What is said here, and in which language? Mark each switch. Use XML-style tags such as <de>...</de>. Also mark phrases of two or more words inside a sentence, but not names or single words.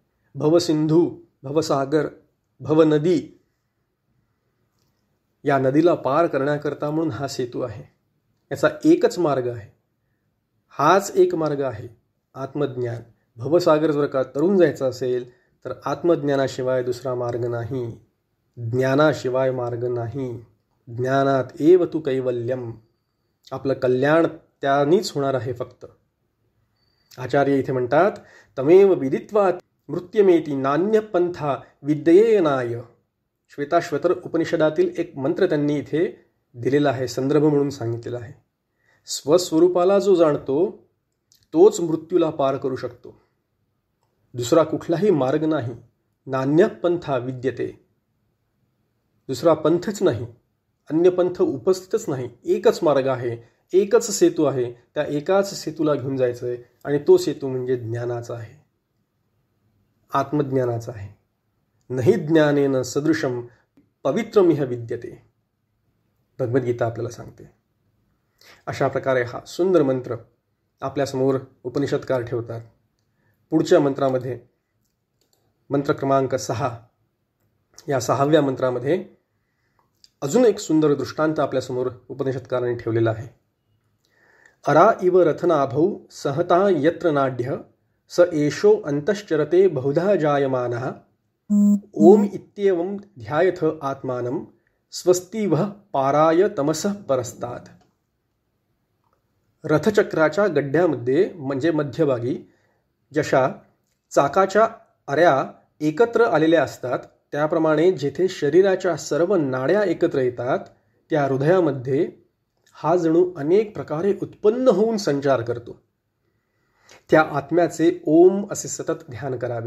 <mr>भवसिंधू, भवसागर, भवनदी, या नदीला पार करण्याकरता म्हणून हा सेतू आहे. याचा एकच मार्ग आहे, हाच एक मार्ग आहे, आत्मज्ञान. भवसागर जर का तरून जायचं असेल तर आत्मज्ञानाशिवाय दुसरा मार्ग नाही, ज्ञानाशिवाय मार्ग नाही.</mr> <sa>ज्ञानात एव तु कैवल्यम,</sa> <mr>आपलं कल्याण त्यानीच होणार आहे फक्त. आचार्य इथे म्हणतात,</mr> <sa>तमेव विदित्वा मृत्यमेती नान्यपंथा विद्येनाय.</sa> <mr>श्वेताश्वतर उपनिषदातील एक मंत्र त्यांनी इथे दिलेला आहे, संदर्भ म्हणून सांगितलेला आहे. स्वस्वरूपाला जो जाणतो तोच मृत्यूला पार करू शकतो. दुसरा कुठलाही मार्ग नाही.</mr> <sa>नान्यपंथा विद्यते,</sa> <mr>दुसरा पंथच नाही, अन्य पंथ उपस्थितच नाही. एकच मार्ग आहे, एकच सेतू आहे. त्या एकाच सेतूला घेऊन जायचं आहे, आणि तो सेतू म्हणजे ज्ञानाचा आहे, आत्मज्ञानाचा आहे.</mr> <sa>नहि ज्ञानेन सदृशम पवित्रमिह विद्यते,</sa> <mr>भगवद्गीता आपल्याला सांगते. अशा प्रकारे हा सुंदर मंत्र आपल्यासमोर उपनिषदकार ठेवतात. पुढच्या मंत्रामध्ये, मंत्र क्रमांक 6, या 6व्या मंत्रामध्ये अजून एक सुंदर दृष्टांत आपल्यासमोर उपनिषदकारांनी ठेवलेला आहे.</mr> <sa>अरा इव रथनाभौ सहता यत्र नाड्य स एषो अंतश्चरते बहुधा जायमानः ओम इत्येवं ध्यायथ आत्मानं स्वस्तिवः पाराय तमसः परस्तात्.</sa> <mr>रथचक्राच्या गड्ड्यामध्ये म्हणजे मध्यभागी जशा चाकाच्या आऱ्या एकत्र आलेल्या असतात, त्याप्रमाणे जेथे शरीराच्या सर्व नाड्या एकत्र येतात त्या हृदयामध्ये हा जणू अनेक प्रकारे उत्पन्न होऊन संचार करतो. त्या आत्म्याचे ओम असे सतत ध्यान करावे.</mr>